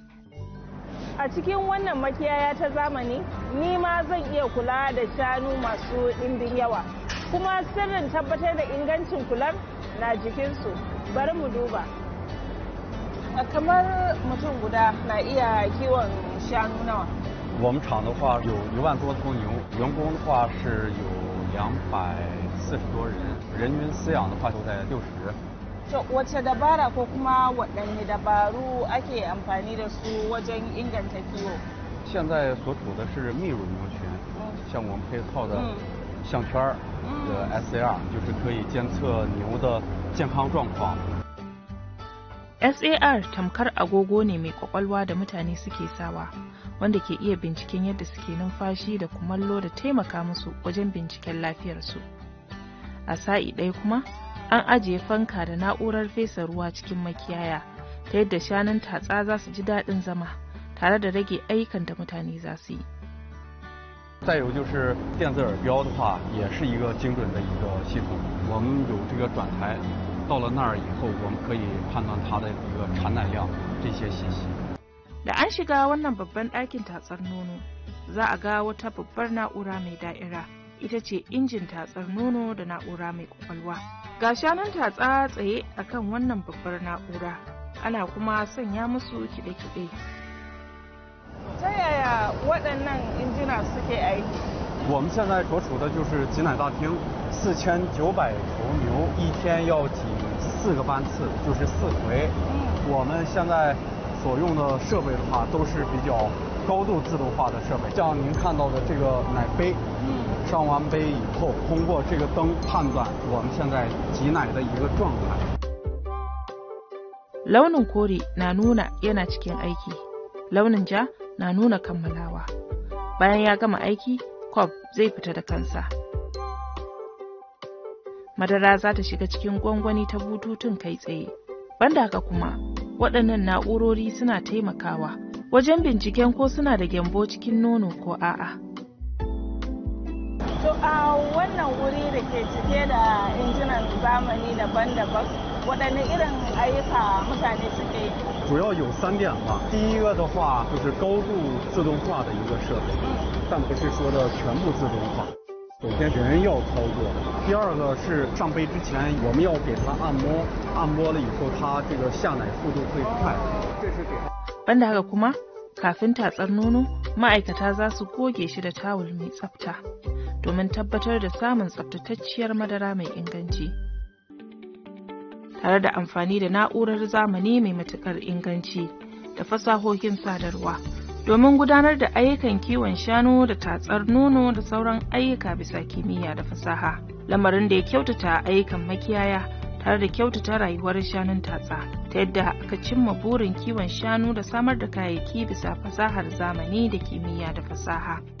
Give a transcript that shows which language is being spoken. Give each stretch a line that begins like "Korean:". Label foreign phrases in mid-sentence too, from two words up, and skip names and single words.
Hausa: A cikin wannan makiyaya ta zamani, ni ma zan iya kula da shanu masu ɗimbin yawa. Kuma sirrin tabbatar da ingancin kular na jikinsu. Bari mu duba. Kamar mutum guda na iya kiwon shanu nawa?
Chinese: 我们厂的话有1万多头牛，员工的话是有240多人，人均饲养的话就在60
Hausa: To wace dabara ko kuma waɗanne dabaru ake amfani da su wajen inganta kiwo？
Chinese: 现在所处的是泌乳牛群，像我们配套的项圈的 SAR， 就是可以监测牛的健康状况。
Hausa: SAR tamkar agogo ne mai kwakwalwa da mutane suke sawa, wanda ke iya binciken yadda suke numfashi da kumallo da taimaka musu wajen binciken lafiyarsu. A sa'i ɗaya kuma, an ajiye fanka da na'urar fesa ruwa cikin makiyaya, ta yadda shanun tatsa za su ji daɗin zama, tare da rage ayyukan da mutane za su yi.
Chinese: 再有就是电子耳标的话，也是一个精准的一个系统。我们有这个转台，到了那儿以后，我们可以判断它的一个产奶量这些信息。
Hausa: Da an shiga wannan babban ɗakin tatsar nono, za a ga wata babbar na'ura mai da'ira, ita ce injin tatsar nono da na'ura mai kwakwalwa. Ga shanun tatsa tsaye akan wannan babbar na'ura, ana kuma sanya musu kiɗe-kiɗe. Ta yaya waɗannan injina suke aiki？
Chinese: 我们现在所处的就是挤奶大厅，4900头牛一天要挤4个班次，就是4回。我们现在所用的设备的话，都是比较高度自动化的设备。像您看到的这个奶杯，上完杯以后，通过这个灯判断我们现在挤奶的一个状态。
Hausa: Launin kore na nuna yana cikin aiki, launin ja na nuna kammalawa. Bayan ya gama aiki, kwaf zai fita da kansa. Madara za ta shiga cikin gwangwani ta bututun kai tsaye. Banda haka kuma, waɗannan na'urori suna taimakawa wajen binciken ko suna da gyambo cikin nono ko a'a. To a wannan wuri da ke cike da injinan zamani daban-daban, waɗanne irin ayyuka mutane suke yi？
Chinese: 主要有3点吧。第一个的话就是高度自动化的一个设备，但不是说的全部自动化。首先人要操作，第二个是上杯之前我们要给它按摩，按摩了以后它这个下奶速度会快。这是给它。
Hausa: Banda haka kuma, kafin tatsar nono, ma'aikata za su goge shi da tawul mai tsafta domin tabbatar da samun tsaftatacciyar madara mai inganci, tare da amfani da na'urar zamani mai matuƙar inganci da fasahohin sadarwa domin gudanar da ayyukan kiwon shanu da tatsar nono da sauran ayyuka bisa kimiyya da fasaha, lamarin da ya kyautata ayyukan makiyaya tare da kyautata rayuwar shanun tatsa, ta yadda aka cimma burin kiwon shanu da samar da kayayyaki bisa fasahar zamani da kimiyya da fasaha.